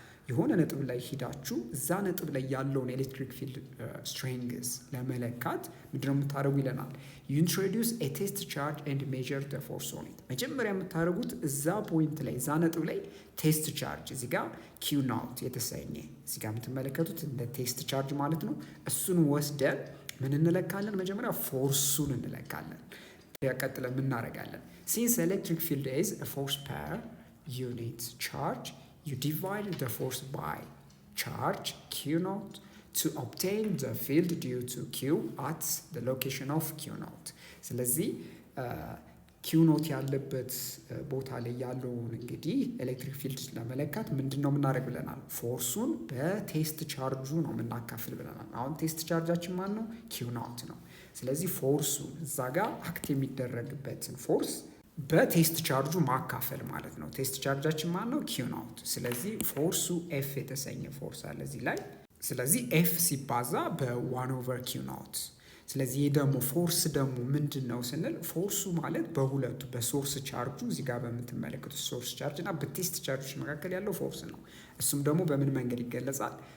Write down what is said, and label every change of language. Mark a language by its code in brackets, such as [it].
[am] የሆነ ነጥብ ላይ ሂዳችሁ እዛ ነጥብ ላይ ያለውን ኤሌክትሪክ ፊልድ ስትሬንግዝ ለመለካት ምንድነው የምታደርጉ ይለናል። [en] you introduce a test charge and measure the force on it። [am] መጀመሪያ የምታደርጉት እዛ ፖይንት ላይ እዛ ነጥብ ላይ ቴስት ቻርጅ እዚህ ጋር ኪው ናውት የተሰኘ እዚህ ጋር የምትመለከቱት እንደ ቴስት ቻርጅ ማለት ነው። እሱን ወስደን ምን እንለካለን? መጀመሪያ ፎርሱን እንለካለን። ቀጥለን ምን እናደርጋለን? [en] since electric field is a force per unit charge you divide the force by charge q naught to obtain the field due to q at the location of q naught። [am] ስለዚህ q naught ያለበት ቦታ ላይ ያለውን እንግዲህ ኤሌክትሪክ ፊልድ ለመለካት ምንድነው የምናደርግ ብለናል? ፎርሱን በቴስት ቻርጁ ነው የምናካፍል ብለናል። አሁን ቴስት ቻርጃችን ማን ነው? q naught ነው። ስለዚህ ፎርሱ እዛ ጋር አክት የሚደረግበትን ፎርስ በቴስት ቻርጁ ማካፈል ማለት ነው። ቴስት ቻርጃችን ማን ነው? ኪው ናውት። ስለዚህ ፎርሱ ኤፍ የተሰኘ ፎርስ አለ እዚህ ላይ። ስለዚህ ኤፍ ሲባዛ በዋን ኦቨር ኪው ናውት። ስለዚህ ይህ ደግሞ ፎርስ ደግሞ ምንድን ነው ስንል ፎርሱ ማለት በሁለቱ በሶርስ ቻርጁ እዚህ ጋር በምትመለከቱት ሶርስ ቻርጅ እና በቴስት ቻርጆች መካከል ያለው ፎርስ ነው። እሱም ደግሞ በምን መንገድ ይገለጻል?